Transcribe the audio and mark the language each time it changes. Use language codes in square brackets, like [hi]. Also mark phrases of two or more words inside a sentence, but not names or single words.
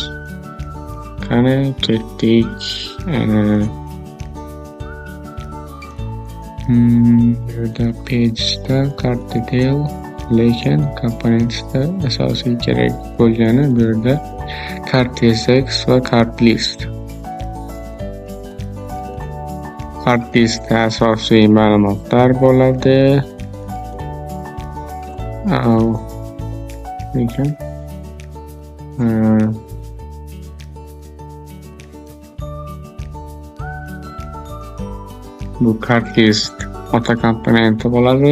[uz] Qani ketdik. Burada page'da card detail, lekin componentsda asosiy kerak bo'lgani bu yerda card tsx va card list. Card listda asosiy ma'lumotlar bo'ladi. Lekin bu card list ota komponenti bo'ladi.